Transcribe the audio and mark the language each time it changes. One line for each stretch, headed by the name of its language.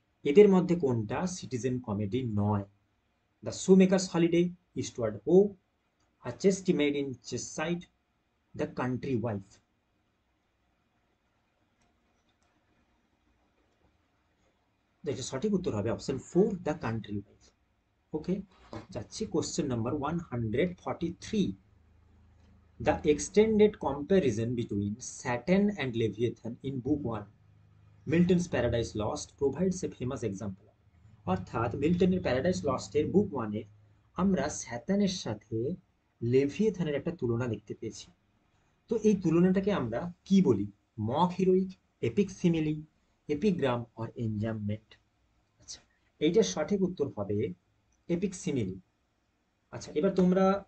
Bangla: এদের মধ্যে কোনটা সিটিজেন কমেডি নয়? দ্য শু মেকার্স হলিডে, ইস্টওয়ার্ড হো, আর চেস্টি made in চেসাইড, the country wife? এটা সঠিক উত্তর হবে অপশন 4, দ্য কান্ট্রি ওয়াইফ।
English: Okay, যাচ্ছি question number 143, the extended comparison between Saturn and Leviathan in book 1, Milton's Paradise Lost, provides a famous example.
Bangla: অর্থাৎ মিল্টনের paradise লস্টের বুক 1-এ আমরা স্যাটানের সাথে লেভিয়েথানের একটা তুলনা দেখতে পেয়েছি। তো এই তুলনাটাকে আমরা কি বলি?
English: Mock heroic, epic simile, epigram or enjambment?
Bangla: আচ্ছা, এইটার সঠিক উত্তর হবে এপিক সিমিলি। আচ্ছা, এবার তোমরা